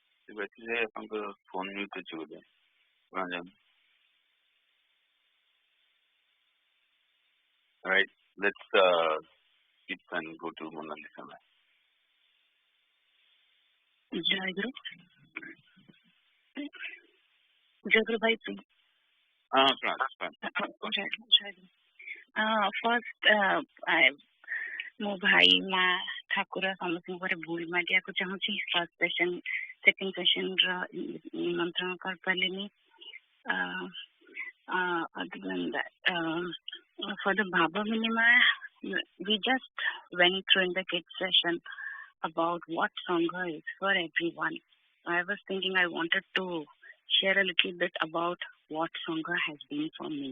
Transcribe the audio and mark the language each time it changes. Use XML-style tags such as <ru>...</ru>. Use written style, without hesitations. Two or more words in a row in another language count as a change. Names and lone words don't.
<or>ବେଶୀ ସେ ଆପଣଙ୍କ ଫୋନ୍ ମ୍ୟୁଟ୍ ଅଛି ବୋଧେ</or> <en>Right, let's keep and go to Monalisa.</en> <hi>जय गुरु। जय गुरु भाई.</hi> <en>First,</en> <or>ମୋ ଭାଇ ମା ଠାକୁର ସମସ୍ତଙ୍କ ଭୁଲ ମାଗିବାକୁ ଚାହୁଁଛି।</or> <en>first session second sessionର</en> <or>ନିମନ୍ତ୍ରଣ କରିପାରିଲିନି।</or> <en>Other than that, for the Bhava Vinima, we just went through in the kids session about what Sangha is for everyone. I was thinking I wanted to share a little bit about what Sangha has been for me.</en>